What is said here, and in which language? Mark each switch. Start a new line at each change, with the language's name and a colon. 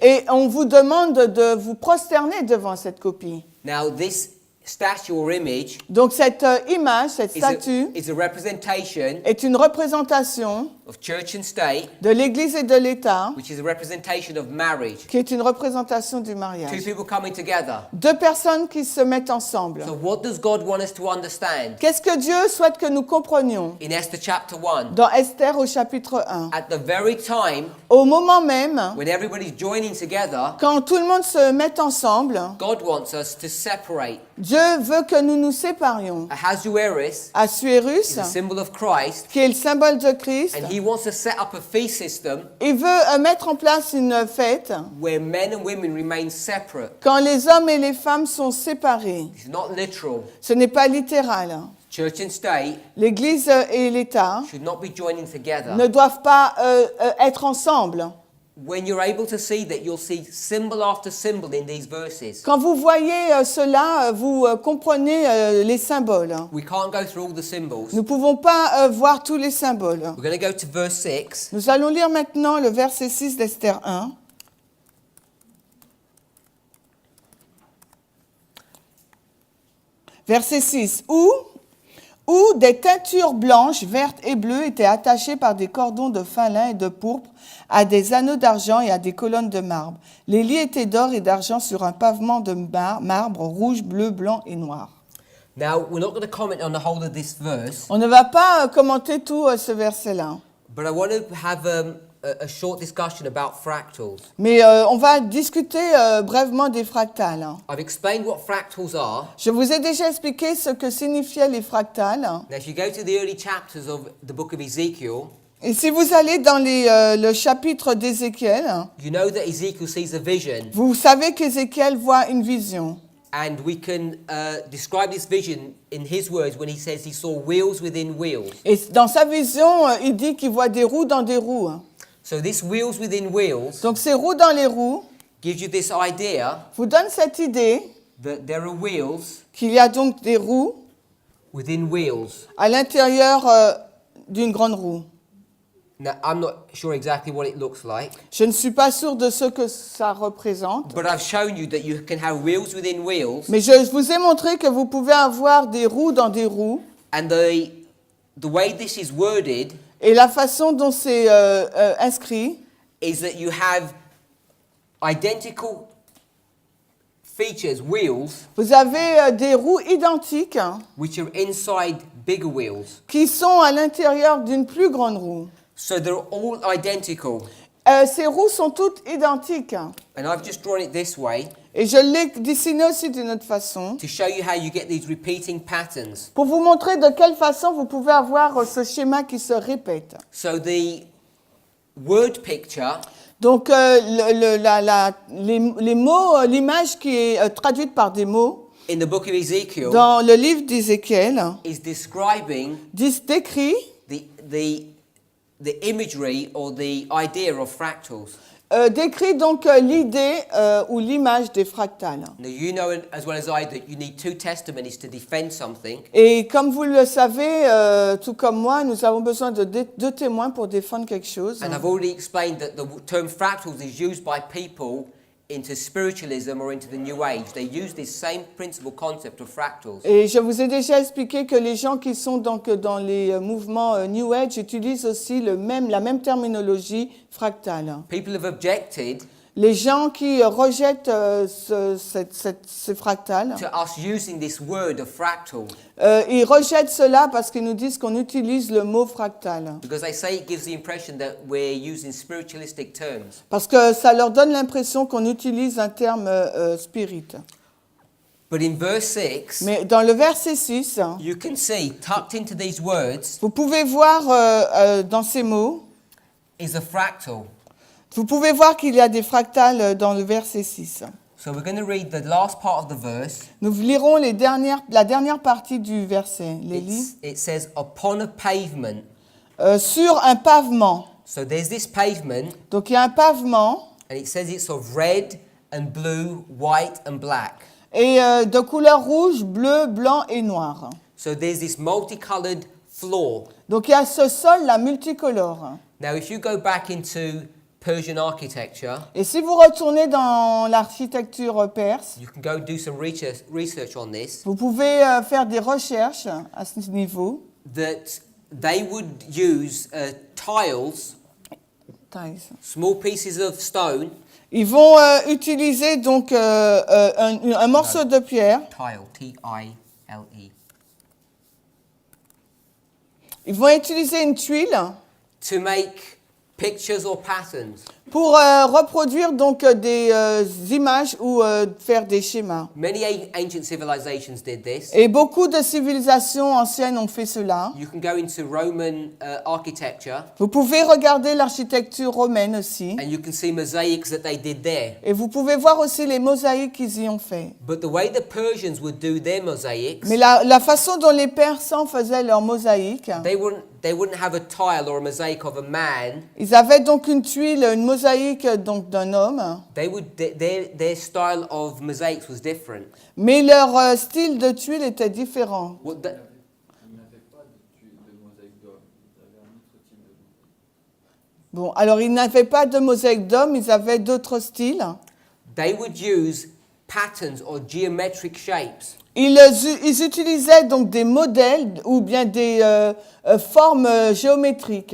French: Et on vous demande de vous prosterner devant cette copie.
English: Now this statue or image
French: Donc cette image, cette statue,
English: is a representation
French: est une représentation
English: of church and state,
French: de l'Église et de l'État,
English: which is a representation of marriage.
French: qui est une représentation du
English: Two
French: mariage.
English: people coming together.
French: Deux personnes qui se mettent ensemble.
English: So what does God want us to understand?
French: Qu'est-ce que Dieu souhaite que nous comprenions
English: In Esther chapter 1,
French: dans Esther au chapitre 1?
English: at the very time
French: Au moment même,
English: when everybody's joining together,
French: quand tout le monde se met ensemble,
English: God wants us to separate.
French: Dieu veut que nous nous séparions.
English: Ahasuerus
French: Assuérus,
English: is a symbol of Christ,
French: qui est le symbole de Christ,
English: and he wants to set up a feast system
French: il veut mettre en place une fête
English: where men and women remain separate.
French: quand les hommes et les femmes sont séparés.
English: It's not literal.
French: Ce n'est pas littéral.
English: Church and state
French: L'Église et l'État
English: should not be joining together.
French: ne doivent pas être ensemble.
English: When you're able to see that, you'll see symbol after symbol in these verses.
French: Quand vous voyez cela, vous comprenez les symboles.
English: We can't go through all the symbols.
French: Nous ne pouvons pas voir tous les symboles.
English: We're going to go to verse 6.
French: Nous allons lire maintenant le verset 6 d'Esther 1. Verset 6. Où des teintures blanches, vertes et bleues étaient attachées par des cordons de fin lin et de pourpre à des anneaux d'argent et à des colonnes de marbre. Les lits étaient d'or et d'argent sur un pavement de marbre rouge, bleu, blanc et noir.
English: Now, we're not going to comment on the whole of this verse,
French: On ne va pas commenter tout ce verset-là.
English: but I want to have a short discussion about fractals.
French: Mais on va discuter brièvement des fractales.
English: I've explained what fractals are.
French: Je vous ai déjà expliqué ce que signifiaient les fractales.
English: Now, if you go to the early chapters of the book of Ezekiel,
French: Et si vous allez dans le chapitre d'Ézéchiel,
English: you know that Ezekiel sees a vision,
French: vous savez qu'Ézéchiel voit une vision.
English: and we can describe this vision in his words when he says he saw wheels within wheels.
French: Et dans sa vision, il dit qu'il voit des roues dans des roues.
English: So this wheels within wheels
French: Donc ces roues dans les roues
English: gives you this idea
French: vous donne cette idée
English: that there are wheels
French: qu'il y a donc des roues
English: within wheels.
French: à l'intérieur d'une grande roue.
English: Now, I'm not sure exactly what it looks like,
French: Je ne suis pas sûre de ce que ça représente,
English: but I've shown you that you can have wheels within wheels,
French: mais je vous ai montré que vous pouvez avoir des roues dans des roues.
English: and the way this is worded
French: Et la façon dont c'est inscrit,
English: is that you have identical features, wheels,
French: vous avez des roues identiques
English: which are inside bigger wheels.
French: qui sont à l'intérieur d'une plus grande roue.
English: So they're all identical.
French: Ces roues sont toutes identiques.
English: And I've just drawn it this way
French: Et je l'ai dessiné aussi d'une autre façon
English: to show you how you get these repeating patterns.
French: pour vous montrer de quelle façon vous pouvez avoir ce schéma qui se répète.
English: So the word picture
French: Donc, les mots, l'image qui est traduite par des mots
English: in the book of Ezekiel
French: dans le livre d'Ézéchiel
English: is describing
French: décrit
English: the imagery or the idea of fractals.
French: décrit donc l'idée ou l'image des fractales.
English: Now you know as well as I that you need two testimonies to defend something.
French: Et comme vous le savez, tout comme moi, nous avons besoin de deux témoins pour défendre quelque chose.
English: And I've already explained that the term fractals is used by people into spiritualism or into the New Age. They use this same principle concept of fractals.
French: Et je vous ai déjà expliqué que les gens qui sont donc dans les mouvements New Age utilisent aussi la même terminologie fractale.
English: People have objected
French: Les gens qui rejettent ces fractales,
English: to us using this word of fractal
French: ils rejettent cela parce qu'ils nous disent qu'on utilise le mot fractal.
English: because they say it gives the impression that we're using spiritualistic terms.
French: Parce que ça leur donne l'impression qu'on utilise un terme spirit.
English: But in verse 6,
French: Mais dans le verset 6,
English: you can see tucked into these words
French: vous pouvez voir dans ces mots,
English: is a fractal.
French: vous pouvez voir qu'il y a des fractales dans le verset 6.
English: So we're going to read the last part of the verse.
French: Nous lirons la dernière partie du verset.
English: It says, upon a pavement.
French: Sur un pavement.
English: So there's this pavement,
French: Donc il y a un pavement
English: and it says it's of red and blue, white and black.
French: et de couleur rouge, bleu, blanc et noir.
English: So there's this multicolored floor.
French: Donc il y a ce sol-là multicolore.
English: Now if you go back into Persian architecture,
French: Et si vous retournez dans l'architecture perse,
English: you can go do some research on this,
French: vous pouvez faire des recherches à ce niveau.
English: that they would use tiles, small pieces of stone,
French: Ils vont utiliser donc un morceau de pierre.
English: tile, T-I-L-E,
French: Ils vont utiliser une tuile
English: to make pictures or patterns.
French: pour reproduire donc des images ou faire des schémas.
English: Many ancient civilizations did this.
French: Et beaucoup de civilisations anciennes ont fait cela.
English: You can go into Roman architecture
French: Vous pouvez regarder l'architecture romaine aussi.
English: and you can see mosaics that they did there.
French: Et vous pouvez voir aussi les mosaïques qu'ils y ont fait.
English: But the way the Persians would do their mosaics,
French: Mais la façon dont les Persans faisaient leurs mosaïques,
English: they wouldn't have a tile or a mosaic of a man.
French: ils avaient donc une tuile, une mosaïque donc d'un homme,
English: Their style of mosaics was different.
French: mais leur style de tuile était différent.
English: What the-
French: Ils n'avaient pas de mosaïque d'homme, ils avaient un autre type de mosaïque. Bon, alors ils n'avaient pas de mosaïque d'homme, ils avaient d'autres styles.
English: They would use patterns or geometric shapes.
French: Ils utilisaient donc des modèles ou bien des formes géométriques.